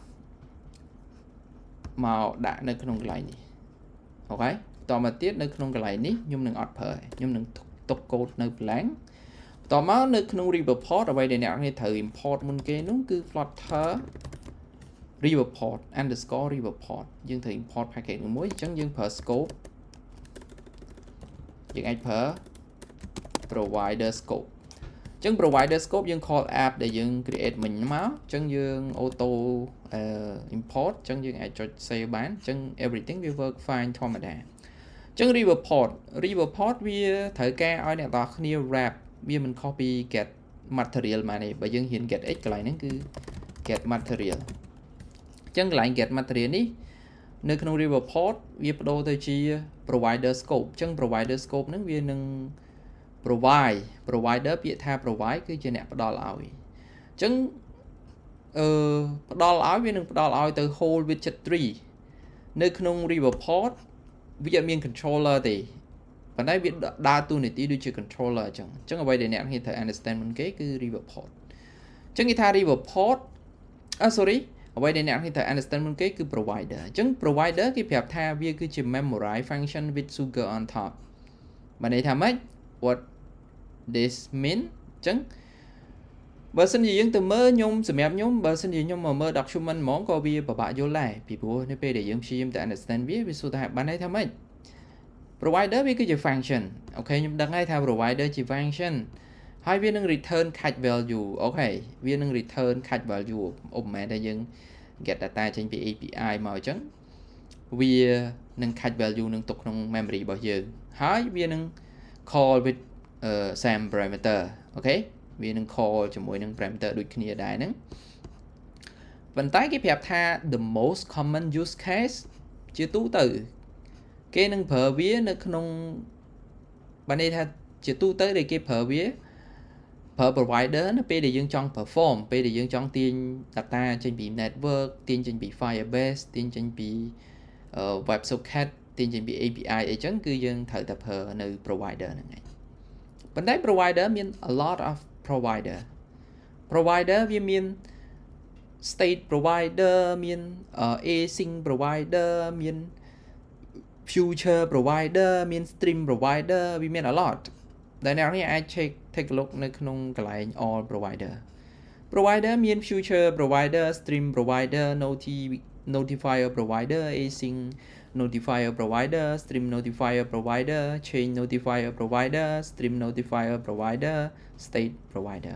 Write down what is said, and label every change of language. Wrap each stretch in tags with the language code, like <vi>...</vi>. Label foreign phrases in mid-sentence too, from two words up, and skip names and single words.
<km>មកដាក់នៅក្នុងកន្លែងនេះអូខេតមកទៀតនៅក្នុងកន្លែងនេះខ្ញុំនឹងអត់ប្រើខ្ញុំនឹងទុកកូដនៅ blank តមកនៅក្នុង Riverport អ្វីដែលអ្នកនេះត្រូវ import មុនគេនោះគឺ</km> <en>Flutter Riverport underscore Riverport</en> <km>យើងត្រូវ</km> <en>import package</en> <km>មួយអញ្ចឹងយើងប្រើ scope យើង អាចប្រើ</km> <en>provider scope</en> <km>អញ្ចឹង</km> <en>provider scope</en> <km>យើង call app ដែលយើង create មិញមកអញ្ចឹងយើង</km> <en>auto import</en> <km>អញ្ចឹងយើងអាចចុច save បានអញ្ចឹង everything វា</km> <en>work fine</en> <km>ធម្មតាអញ្ចឹង Riverport វាត្រូវការឲ្យអ្នកនរគ្នា wrap វាមិនខុសពី</km> <en>get material</en> <km>មកនេះបើយើងហ៊ាន</km> <en>get x</en> <km>កន្លែងហ្នឹងគឺ</km> <en>get material</en> <km>អញ្ចឹងកន្លែង</km> <en>get material</en> <km>នេះនៅក្នុង Riverport វាបដូរទៅជា</km> <en>provider scope</en> <km>អញ្ចឹង</km> <en>provider scope</en> <km>ហ្នឹងវានឹង provider ពាក្យថា provide គឺជាអ្នកផ្ដល់ឲ្យអញ្ចឹងផ្ដល់ឲ្យវានឹងផ្ដល់ឲ្យទៅ</km> <en>whole widget tree</en> <km>នៅក្នុង Riverport វាអត់មាន controller ទេប៉ុន្តែវាដើរតួនាទីដូចជា controller អញ្ចឹងអ្វីដែល អ្នកត្រូវ understand មុនគេគឺ Riverport អញ្ចឹងគេថា Riverport sorry អ្វីដែលអ្នកត្រូវ understand មុនគេគឺ provider អញ្ចឹង provider គេប្រាប់ថាវាគឺជា</km> <en>memorize function with sugar on top</en> <km>បានន័យថាម៉េច</km> <en>what this</en> <km>mean អញ្ចឹងបើសិនជាយើងទៅមើលខ្ញុំសម្រាប់ខ្ញុំបើសិនជាខ្ញុំមកមើល document ហ្មងក៏វាពិបាកយល់ដែរពីព្រោះនៅពេលដែលយើង ព្យាយាមទៅ understand វាសួរថាបានន័យថាម៉េច provider វាគឺជា function អូខេខ្ញុំដឹងហើយថា provider ជា function ហើយវានឹង</km> <en>return catch value</en> <km>អូខេវានឹង</km> <en>return catch value</en> <km>ឧបមាថាយើង</km> <en>get data</en> <km>ចេញពី API មកអញ្ចឹងវានឹង</km> <en>catch value</en> <km>នឹងទុកក្នុង memory របស់យើងហើយវានឹង</km> <en>call with same parameter</en> <km>អូខេវានឹង call ជាមួយនឹង parameter ដូចគ្នាដែរហ្នឹងប៉ុន្តែគេប្រាប់ថា</km> <en>the most common use case</en> <km>ជាទូទៅគេនឹងប្រើវានៅក្នុងបានន័យថាជាទូទៅដែលគេប្រើវា provider នៅពេលដែលយើងចង់ perform ពេលដែលយើងចង់ទាញ data ចេញពី network ទាញចេញពី Firebase ទាញចេញពី WebSocket ទាញចេញពី API អីចឹងគឺយើងត្រូវតែប្រើនៅ provider ហ្នឹងឯងប៉ុន្តែ provider មាន a</km> <en>lot of provider</en> <km>វាមាន</km> <en>state provider</en> <km>មាន</km> <en>async provider</en> <km>មាន</km> <en>future provider</en> <km>មាន</km> <en>stream provider</en> <km>វាមាន</km> <en>a lot</en> <km>ដែលអ្នកនេះអាច</km> <en>take a look</en> <km>នៅក្នុងកន្លែង</km> <en>all provider មាន future provider stream provider notifier provider async notifier provider stream notifier provider chain notifier provider stream notifier provider state provider</en>